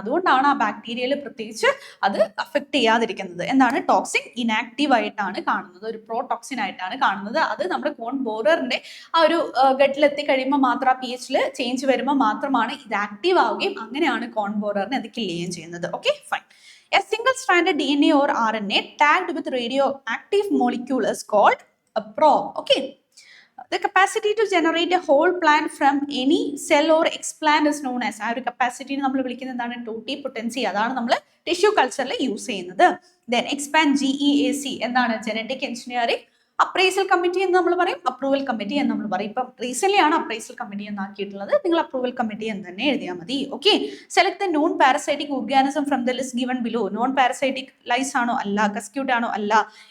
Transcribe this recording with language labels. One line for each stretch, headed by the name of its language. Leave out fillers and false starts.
Malayalam: അതുകൊണ്ടാണ് ആ ബാക്ടീരിയയിൽ പ്രത്യേകിച്ച് അത് അഫക്ട് ചെയ്യാതിരിക്കുന്നത്. എന്താണ്? ടോക്സിൻ ഇനാക്റ്റീവ് ആയിട്ടാണ് കാണുന്നത്, ഒരു പ്രോ ടോക്സിൻ ആയിട്ടാണ് കാണുന്നത്. അത് നമ്മുടെ കോൺ ബോററിന്റെ ആ ഒരു ഗട്ടിലെത്തി കഴിയുമ്പോൾ മാത്രം, ആ pH ചേഞ്ച് വരുമ്പോൾ മാത്രമാണ് ഇത് ആക്റ്റീവ് ആവുകയും അങ്ങനെയാണ് കോൺ ബോററിനെ അത് കില്ല് ചെയ്യുകയും ചെയ്യുന്നത്. Okay, fine.
English: A single-stranded DNA or RNA tagged with radioactive molecule is called a probe. Okay. The capacity to generate a whole plant from any cell or explant is known as.
Malayalam: ആ ഒരു കപ്പാസിറ്റിനെ നമ്മൾ വിളിക്കുന്നത് എന്താണ്? ടോട്ടിപൊട്ടൻസി. അതാണ് നമ്മൾ tissue കൾച്ചറിൽ use ചെയ്യുന്നത്.
English: Then expand GEAC
Malayalam: എന്താണ്? ജനറ്റിക് എഞ്ചിനീയറിംഗ് അപ്രൈസൽ കമ്മിറ്റി എന്ന് നമ്മൾ പറയും, അപ്രൂവൽ കമ്മിറ്റി എന്ന് നമ്മൾ പറയും. ഇപ്പം റീസെന്റ് ആണ് അപ്രൈസൽ കമ്മിറ്റി എന്നാക്കിയിട്ടുള്ളത്. നിങ്ങൾ അപ്രൂവൽ കമ്മിറ്റി എന്ന് തന്നെ എഴുതിയാൽ മതി. Okay.
English: Select the non parasitic organism from the list given below.
Malayalam: Non parasitic lies ആണോ? അല്ല. കസ്ക്യൂട്ട് ആണോ? അല്ല.